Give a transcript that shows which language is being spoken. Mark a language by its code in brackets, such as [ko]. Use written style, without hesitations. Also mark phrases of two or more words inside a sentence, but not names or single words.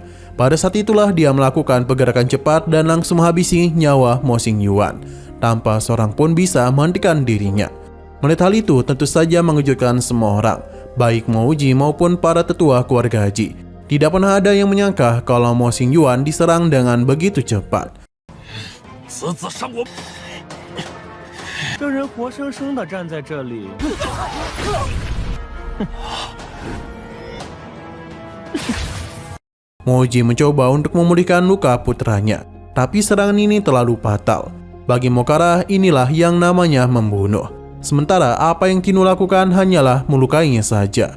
[id] Pada saat itulah dia melakukan pergerakan cepat dan langsung menghabisi nyawa Mo Xingyuan. Tanpa seorang pun bisa menghentikan dirinya. Melihat hal itu tentu saja mengejutkan semua orang, baik Mao Ji maupun para tetua keluarga Ji. Tidak pernah ada yang menyangka kalau Mo Xingyuan diserang dengan begitu cepat. [zh] 此子伤我。这人活生生的站在这里。 [id] Mao Ji mencoba untuk memulihkan luka putranya, tapi serangan ini terlalu fatal. Bagi Mokara, inilah yang namanya membunuh. Sementara apa yang Tinu lakukan hanyalah melukainya saja.